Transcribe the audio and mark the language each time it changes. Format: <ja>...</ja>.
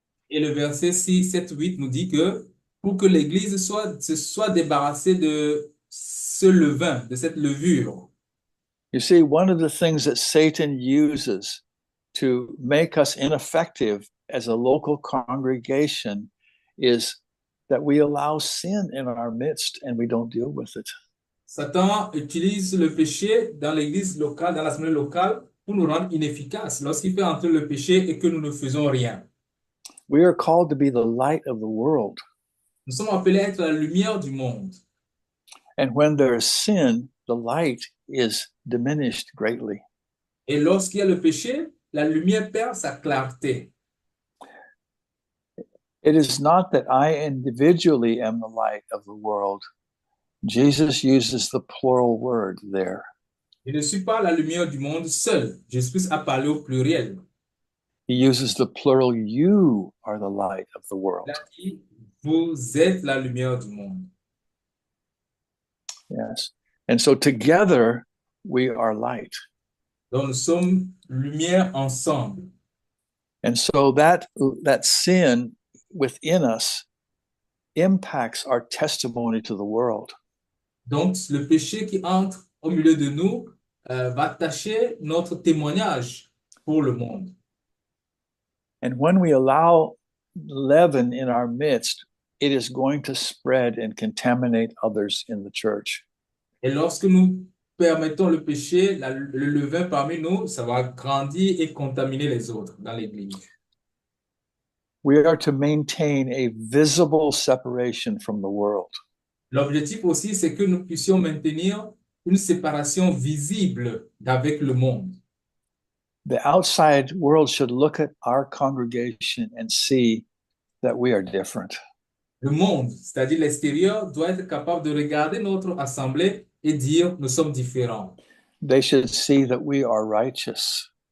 <fr>Et le verset 6, 7, 8 nous dit que pour que l'Église se soit débarrassée de ce levain, de cette levure.</fr> <en>You see, one of the things that Satan uses to make us ineffective as a local congregation is that we allow sin in our midst and we don't deal with it.</en> <fr>Satan utilise le péché dans l'Église locale, dans l'assemblée locale, pour nous rendre inefficaces lorsqu'il fait entrer le péché et que nous ne faisons rien.</fr> <en>We are called to be the light of the world.</en> <fr>Nous sommes appelés à être la lumière du monde.</fr> <en>And when there is sin, the light is diminished greatly.</en> <fr>Et lorsqu'il y a le péché, la lumière perd sa clarté.</fr> <en>It is not that I individually am the light of the world. Jesus uses the plural word there.</en> <fr>Je ne suis pas la lumière du monde seul. Jésus a parlé au pluriel.</fr> <en>He uses the plural, you are the light of the world.</en> <fr>Il a dit, vous êtes la lumière du monde.</fr> <en>Yes. And so together we are light.</en> <fr>Donc nous sommes lumière ensemble.</fr> <en>And so that sin within us impacts our testimony to the world.</en> <fr>Donc le péché qui entre au milieu de nous va tacher notre témoignage pour le monde.</fr> <en>And when we allow leaven in our midst, it is going to spread and contaminate others in the church.</en> <fr>Et lorsque nous permettons le péché, le levain parmi nous, ça va grandir et contaminer les autres dans l'Église.</fr> <en>We are to maintain a visible separation from the world.</en> <fr>L'objectif aussi, c'est que nous puissions maintenir une séparation visible d'avec le monde.</fr> <en>The outside world should look at our congregation and see that we are different.</en> <fr>Le monde, c'est-à-dire l'extérieur, doit être capable de regarder notre assemblée et dire nous sommes différents.</fr> <en>They should see that we are righteous.</en>